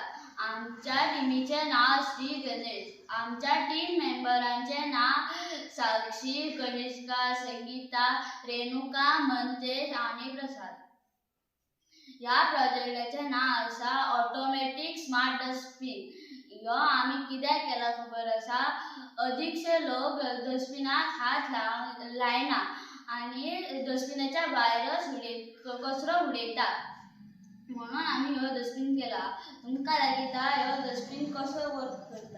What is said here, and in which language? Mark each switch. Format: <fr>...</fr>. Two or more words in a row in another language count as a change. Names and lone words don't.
<kok>आमच्या टीमीचे नाव श्री गणेश. आमच्या टीम मेंबरांचे नाव साक्षी, कनिष्का, संगीता, रेणुका, मंतेश आणि प्रसाद. या प्रोजेक्टाचे नाव असा</kok> <en>automatic smart dustbin.</en> <kok>ह्यो आम्ही कित्याक केला खबर असा, अधिकचे लोक डस्टबिनात हात लायना आणि डस्टबिनाच्या भायरच कचरो उडयतात. म्हणून आम्ही ह्यो डस्टबिन केला. तुमकां दाखयता ह्यो डस्टबिन कसो वर्क करता.</kok>